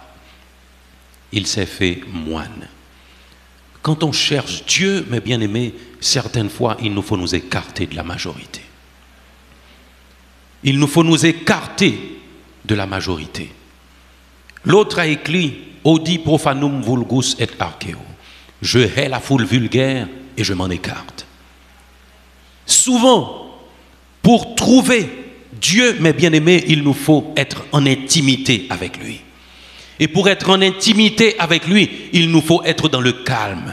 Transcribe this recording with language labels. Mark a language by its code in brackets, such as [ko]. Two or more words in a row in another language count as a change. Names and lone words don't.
[fr] Il s'est fait moine. Quand on cherche Dieu, mes bien-aimés, certaines fois, il nous faut nous écarter de la majorité. Il nous faut nous écarter de la majorité. L'autre a écrit [la] « Audi profanum vulgus et archeo ». [fr] Je hais la foule vulgaire et je m'en écarte. Souvent, pour trouver Dieu, mes bien-aimés, il nous faut être en intimité avec lui. Et pour être en intimité avec lui, il nous faut être dans le calme.